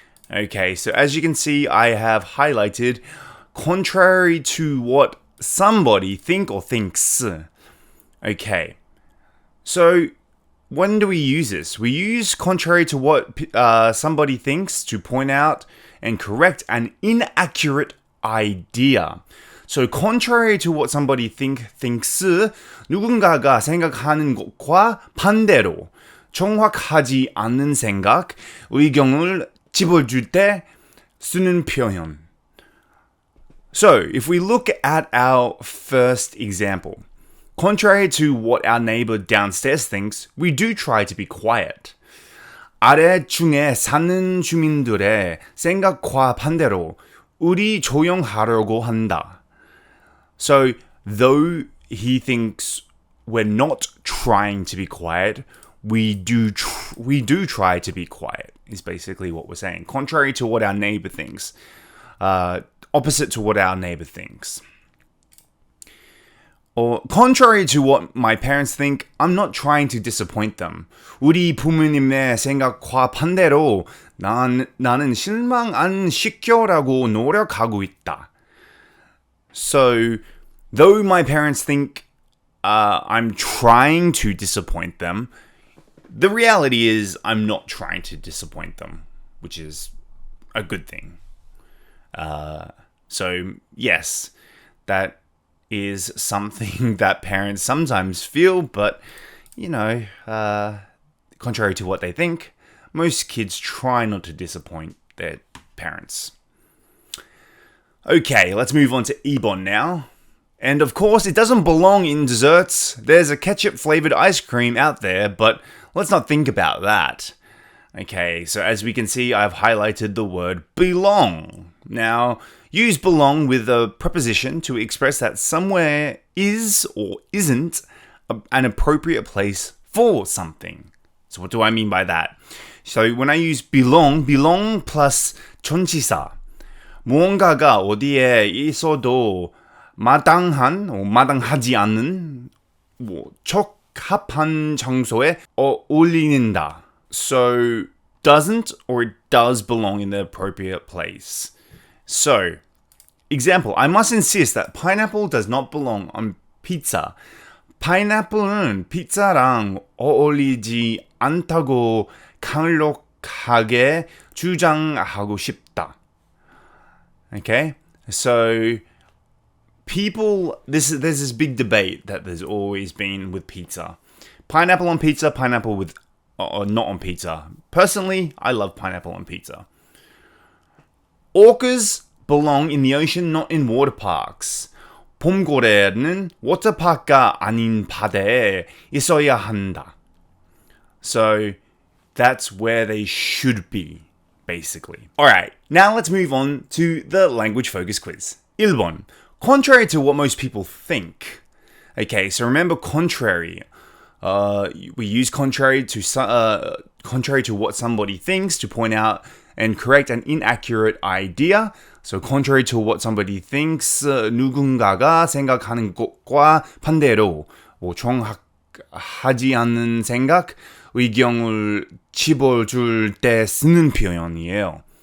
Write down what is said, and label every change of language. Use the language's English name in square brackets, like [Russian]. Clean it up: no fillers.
[English] Okay, so as you can see, I have highlighted contrary to what somebody think or thinks. Okay, so when do we use this? We use contrary to what somebody thinks to point out and correct an inaccurate idea. So contrary to what somebody thinks, [Korean] 누군가가 생각하는 것과 반대로 정확하지 않은 생각, 의견을 집어줄 때 쓰는 표현. [English] So if we look at our first example, contrary to what our neighbor downstairs thinks, we do try to be quiet. [Korean] 아래층에 사는 주민들의 생각과 반대로 우리 조용하려고 한다. [English] So, though he thinks we're not trying to be quiet, we do try to be quiet, is basically what we're saying. Contrary to what our neighbor thinks. Opposite to what our neighbor thinks. Or contrary to what my parents think, I'm not trying to disappoint them. [Korean] 우리 부모님의 생각과 반대로 나는 실망 안 시켜라고 노력하고 있다. [English] So, though my parents think I'm trying to disappoint them, the reality is I'm not trying to disappoint them, which is a good thing. So, yes, that is something that parents sometimes feel, but, contrary to what they think, most kids try not to disappoint their parents. Okay, let's move on to 2번 now. And of course, it doesn't belong in desserts. There's a ketchup-flavored ice cream out there, but let's not think about that. Okay, so as we can see, I've highlighted the word belong. Now, use belong with a preposition to express that somewhere is or isn't an appropriate place for something. So what do I mean by that? So when I use belong plus 전치사. [Korean] 무언가가 어디에 있어도 마땅한 or 마땅하지 않은 적합한 장소에 어울린다. [English] So doesn't or it does belong in the appropriate place. So, example, I must insist that pineapple does not belong on pizza. [Korean] 파인애플은 피자랑 어울리지 않다고 강력하게 주장하고 싶다. [English] Okay? So, there's this big debate that there's always been with pizza. Pineapple on pizza, pineapple with not on pizza. Personally, I love pineapple on pizza. Orcas belong in the ocean, not in water parks. [Korean] 봄고래는 워터파크가 아닌 바다에 있어야 한다. [English] So, that's where they should be, basically. Alright, now let's move on to the language focus quiz. [Korean] 1번. [English] Contrary to what most people think. Okay, so remember contrary. We use contrary to what somebody thinks to point out and correct an inaccurate idea. So contrary to what somebody thinks, [Korean] 누군가가 생각하는 것과 반대로 정확하지 않은 생각, 의견을 집어줄 때 쓰는 표현이에요.